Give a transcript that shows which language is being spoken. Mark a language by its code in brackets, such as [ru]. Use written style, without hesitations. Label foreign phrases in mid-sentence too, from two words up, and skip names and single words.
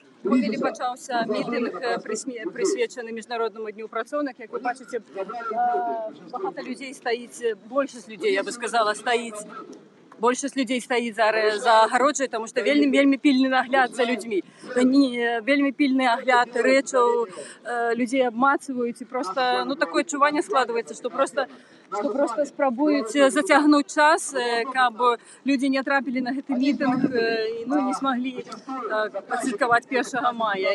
[uk] Гомелі почався мітинг, присвячений Міжнародному дню працівник. Як ви бачите, багато людей стоїть, більшість людей, я би сказала, стоїть. [be] Большасць людзей стаіць зараз за агароджай, таму што вельмі пільны нагляд за людзьмі. Вельмі пільны агляд рэчаў, людзей абмацваюць, і проста такое адчуванне складваецца, што проста спрабуюць зацягнуць час, каб людзі не трапілі на гэты мітынг і не смаглі пацвяткаваць 1 мая.